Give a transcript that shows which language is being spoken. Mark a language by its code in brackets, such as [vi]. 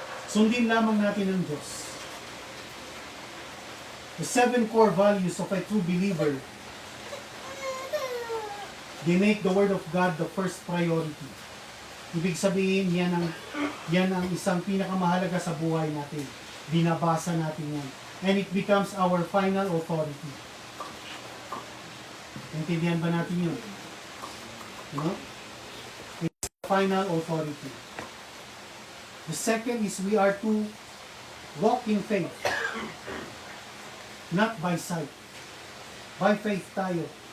[tl] Sundin lamang natin ang Diyos. [en] The 7 core values of a true believer, they make the Word of God the first priority. [tl] Ibig sabihin, yan ang isang pinakamahalaga sa buhay natin. Binabasa natin yan. [en] And it becomes our final authority. [tl] Intindihan ba natin yun? [en] It's final authority. The second is we are to walk in faith. Not by sight. By faith tayo.